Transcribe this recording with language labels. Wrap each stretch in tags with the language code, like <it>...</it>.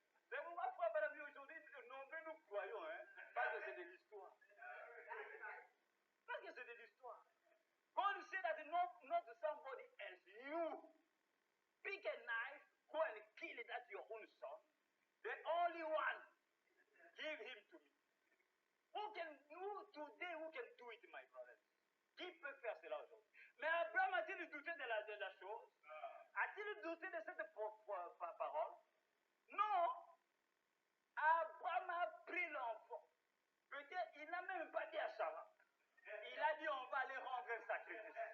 <fr>C'est pourquoi, frère, madame, aujourd'hui, nombreux nous croyons, hein? Parce que c'est de l'histoire. Parce que c'est de l'histoire.</fr> <en>God said that not somebody else, you. Pick a knife, go and kill it at your own son. The only one. Give him to me. Who can do it, my brothers?</en> <fr>Qui peut faire cela aujourd'hui? Mais Abraham a-t-il douté de la chose? A-t-il douté de cette parole? Non. Abraham a pris l'enfant. Peut-être il n'a même pas dit à Sarah. Il a dit on va aller rendre un sacrifice.</fr>